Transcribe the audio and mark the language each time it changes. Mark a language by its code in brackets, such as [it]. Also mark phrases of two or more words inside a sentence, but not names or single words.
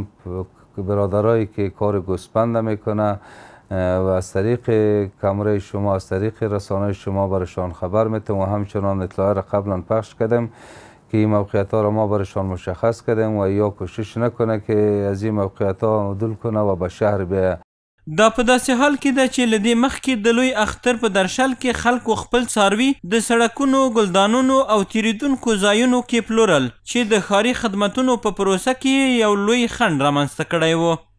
[fa] برادرایی که کار گوسفند میکنه و از طریق کامره شما، از طریق رسانه شما برشان خبر میتم و همچنان اطلاع را قبلا پخش کردم که این موقعیت ها را ما برشان مشخص کردیم و یا کوشش نکنه که از این موقعیت ها عدول کنه و به شهر بیایه. [ps] دا په داسې حال کې ده چې له دې مخکې د لوی اختر په درشل کې خلکو خپل څاروي د سړکونو، ګلدانونو او تیریدونکو ځایونو کې پلورل چې د ښاري خدمتونو په پروسه کې یو لوی خنډ رامنځته کړی و.